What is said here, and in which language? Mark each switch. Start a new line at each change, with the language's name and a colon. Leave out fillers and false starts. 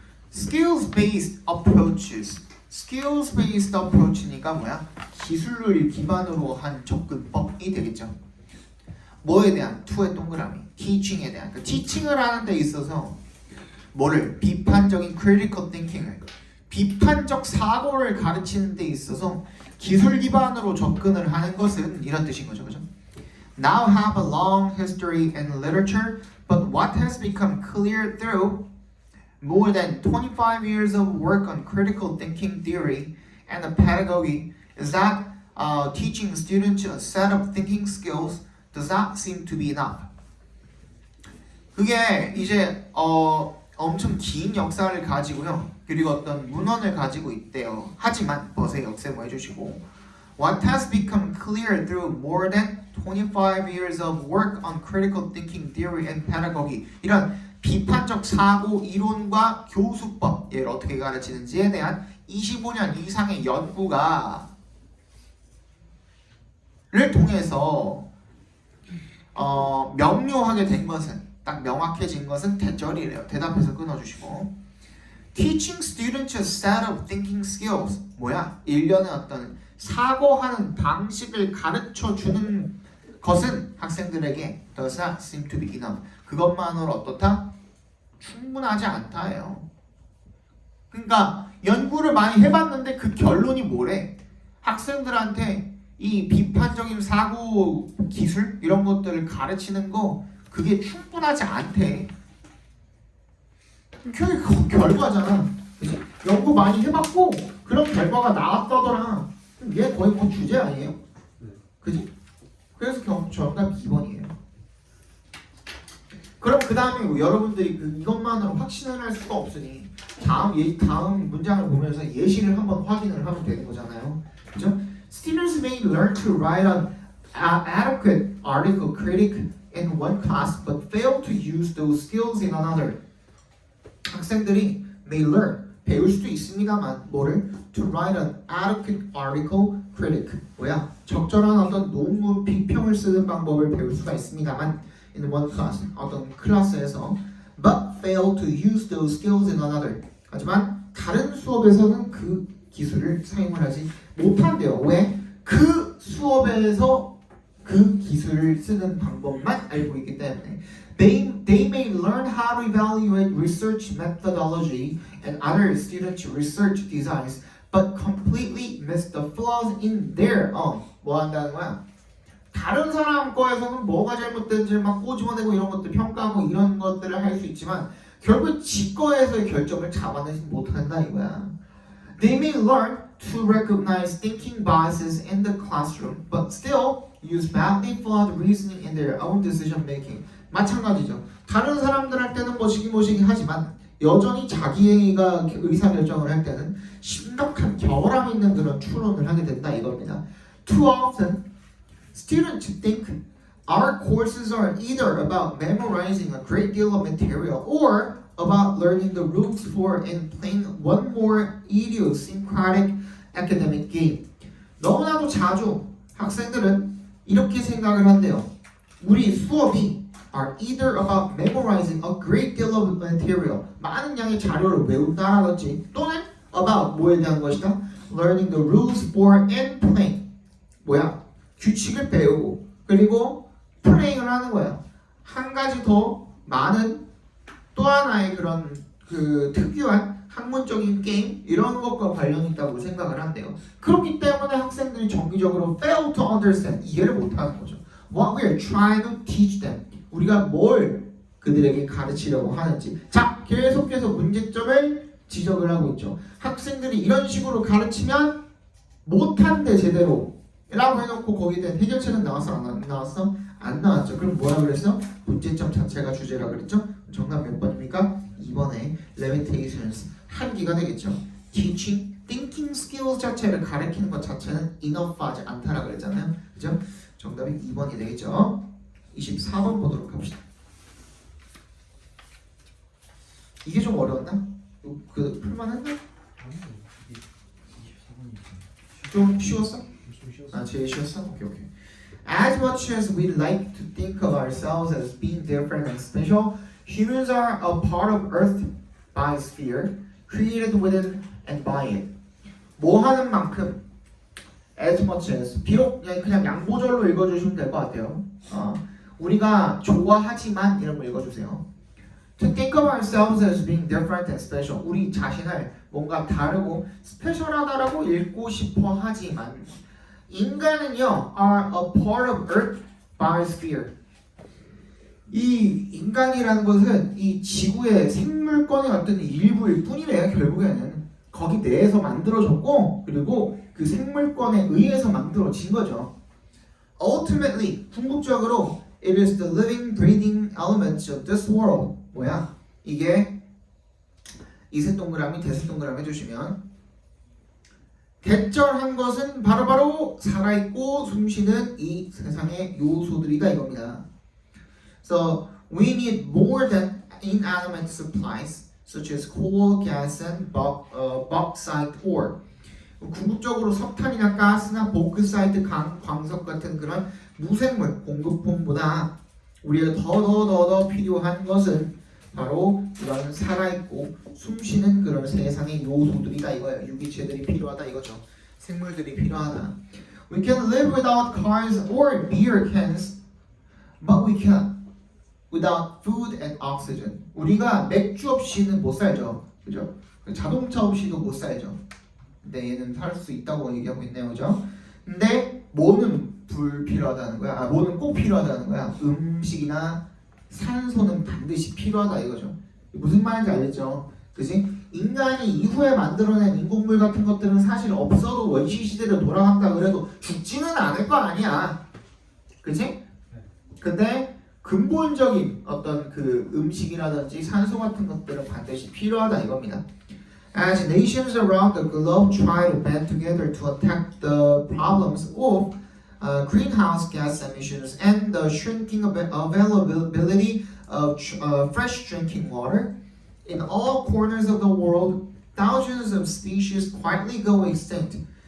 English: Skills-based approaches. Skills-based approach
Korean: 니까 뭐야? 기술을 기반으로 한 접근법이 되겠죠. 뭐에 대한? to의 동그라미. teaching에 대한. 그 teaching을 하는 데 있어서 뭐를? 비판적인 critical thinking을, 비판적 사고를 가르치는 데 있어서 기술 기반으로 접근을 하는 것은 이런 뜻인 거죠. 그죠?
English: Now have a long history in literature, but what has become clear through more than 25 years of work on critical thinking theory and pedagogy is that teaching students a set of thinking skills does not seem to be enough.
Korean: 그게 이제 엄청 긴 역사를 가지고요. 그리고 어떤 문헌을 가지고 있대요. 하지만 버스의 역세모 해주시고
English: What has become clear through more than 25 years of work on critical thinking theory and pedagogy.
Korean: 이런 비판적 사고 이론과 교수법, 얘를 어떻게 가르치는지에 대한 25년 이상의 연구가 를 통해서 명료하게 된 것은, 딱 명확해진 것은 대절이래요. 대답해서 끊어주시고
English: Teaching students a set of thinking skills.
Korean: 뭐야? 일련의 어떤 사고하는 방식을 가르쳐주는 것은 학생들에게
English: does not seem to be enough.
Korean: 그것만으로 어떻다? 충분하지 않다예요. 그러니까 연구를 많이 해봤는데 그 결론이 뭐래? 학생들한테 이 비판적인 사고 기술 이런 것들을 가르치는 거 그게 충분하지 않대. 그게 결과잖아. 그치? 연구 많이 해봤고 그런 결과가 나왔다더라. 그럼 얘 거의 뭐 주제 아니에요? 그지? 그래서 정답 2번이에요. 그럼 그 다음에 여러분들이 이것만으로 확신을 할 수가 없으니 다음 문장을 보면서 예시를 한번 확인을 하면 되는 거잖아요. 그죠?
English: Students may learn to write an adequate article critic in one class but fail to use those skills in another.
Korean: 학생들이
English: may learn,
Korean: 배울 수도 있습니다만 뭐를?
English: To write an adequate article critic.
Korean: 뭐야? 적절한 어떤 논문 비평을 쓰는 방법을 배울 수가 있습니다만
English: in one class,
Korean: 어떤 클래스에서
English: but fail to use those skills in another.
Korean: 하지만 다른 수업에서는 그 기술을 사용을 하지 못한대요. 왜? 그 수업에서 그 기술을 쓰는 방법만 알고 있기 때문에
English: They may learn how to evaluate research methodology and other students' research designs, but completely miss the flaws in their
Korean: 뭐 한다는 거야? 다른 사람 거에서는 뭐가 잘못된지 막 꼬집어내고 이런 것들 평가하고 이런 것들을 할 수 있지만 결국 지 거에서의 결정을 잡아내지 못한다 이거야.
English: They may learn to recognize thinking biases in the classroom, but still use badly flawed reasoning in their own decision making.
Korean: 마찬가지죠. 다른 사람들한테는 뭐시기 하지만 여전히 자기가 의사결정을 할 때는 심각한 결함 있는 그런 추론을 하게 된다 이겁니다.
English: Too often, students think our courses are either about memorizing a great deal of material or about learning the rules for and playing one more idiosyncratic academic game.
Korean: 너무나도 자주 학생들은 이렇게 생각을 한대요. 우리 수업이
English: are either about memorizing a great deal of material,
Korean: 많은 양의 자료를 외운다라든지 또는 about 뭐에 대한 것이다?
English: learning the rules for and playing.
Korean: 뭐야? 규칙을 배우고 그리고 플레이를 하는 거야. 한 가지 더 많은 또 하나의 그런 그 특유한 학문적인 게임 이런 것과 관련이 있다고 생각을 한대요. 그렇기 때문에 학생들이 정기적으로
English: fail to understand,
Korean: 이해를 못하는 거죠.
English: What we are trying to teach them,
Korean: 우리가 뭘 그들에게 가르치려고 하는지. 자, 계속해서 문제점을 지적을 하고 있죠. 학생들이 이런 식으로 가르치면 못한대 제대로 라고 해놓고 거기에 대한 해결책은 나왔어? 안 나왔어? 안 나왔죠. 그럼 뭐라 그랬어? 문제점 자체가 주제라 그랬죠? 정답 몇 번입니까? 2번에 limitations, 한계가 되겠죠. teaching, thinking skills 자체를 가르치는 것 자체는 enough하지 않다라 그랬잖아요. 그죠? 정답이 2번이 되겠죠. 24번 보도록 합시다. 이게 좀 어려웠나? 그 풀만했나? 아니요. 이게 24번이지. 좀 쉬웠어? 좀 쉬웠어. 아, 제일 쉬웠어? 오케이.
English: As much as we like to think of ourselves as being different and special, humans are a part of Earth biosphere, created within and by it.
Korean: 뭐 하는 만큼,
English: as much as,
Korean: 비록 그냥 양보절로 읽어주시면 될 것 같아요. 우리가 좋아하지만 이런 거 읽어주세요.
English: To think of ourselves as being different and special.
Korean: 우리 자신을 뭔가 다르고 스페셜하다라고 읽고 싶어 하지만 인간은요
English: are a part of Earth biosphere.
Korean: 이 인간이라는 것은 이 지구의 생물권의 어떤 일부일 뿐이래요. 결국에는 거기 내에서 만들어졌고 그리고 그 생물권에 의해서 만들어진 거죠.
English: Ultimately,
Korean: 궁극적으로
English: it is the living, breathing elements of this world.
Korean: 뭐야? 이게 이세 동그라미, 대세 동그라미 해주시면 대절한 것은 바로바로 살아있고 숨쉬는 이 세상의 요소들이다 이겁니다.
English: So we need more than inanimate supplies such as coal, gas, and bauxite ore.
Korean: 궁극적으로 석탄이나 가스나 보크사이트, 광석 같은 그런 무생물 공급품보다 우리가 더 필요한 것은 바로 이런 살아있고 숨쉬는 그런 세상의 요소들이다 이거예요. 유기체들이 필요하다 이거죠. 생물들이 필요하다. We can live without cars or beer cans, but we can't without food and oxygen. 우리가 맥주 없이는 못 살죠. 그죠? 자동차 없이도 못 살죠. 근데 얘는 살 수 있다고 얘기하고 있네요. 그죠? 근데 뭐는 불필요하다는 거야? 뭐는 꼭 필요하다는 거야? 음식이나 산소는 반드시 필요하다 이거죠. 무슨 말인지 알겠죠? 그지? 인간이 이후에 만들어낸 인공물 같은 것들은 사실 없어도 원시 시대로 돌아간다 그래도 죽지는 않을 거 아니야. 그지? 근데 근본적인 어떤 그 음식이라든지 산소 같은 것들은 반드시 필요하다 이겁니다.
English: As nations around the globe try to band together to attack the problems of greenhouse gas emissions and the shrinking availability of fresh drinking water, in all corners of the world, thousands of species quietly go extinct.